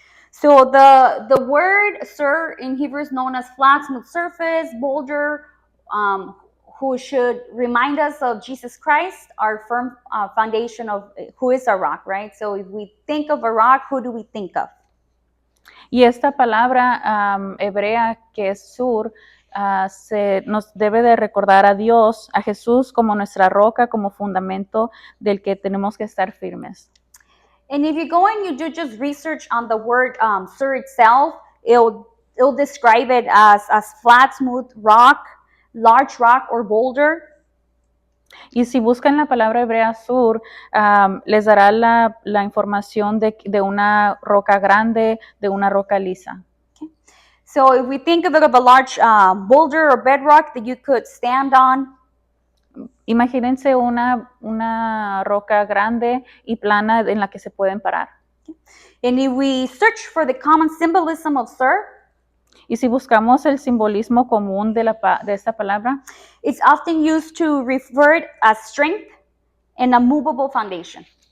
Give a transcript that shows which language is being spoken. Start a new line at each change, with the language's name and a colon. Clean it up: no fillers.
English: So the word sur in Hebrew is known as flat, smooth surface, boulder, who should remind us of Jesus Christ, our firm foundation of who is our rock, right? So if we think of a rock, who do we think of?
Spanish: Y esta palabra hebrea que es sur, nos debe de recordar a Dios, a Jesús como nuestra roca, como fundamento del que tenemos que estar firmes.
English: And if you go and you do just research on the word sur itself, it'll describe it as flat, smooth rock, large rock, or boulder.
Spanish: Y si buscan la palabra hebrea sur, les dará la información de una roca grande, de una roca lisa.
English: So if we think of it of a large boulder or bedrock that you could stand on,
Spanish: Imagínense una roca grande y plana en la que se pueden parar.
English: and if we search for the common symbolism of sur,
Spanish: Y si buscamos el simbolismo común de esta palabra,
English: it's often used to refer as strength and a movable foundation.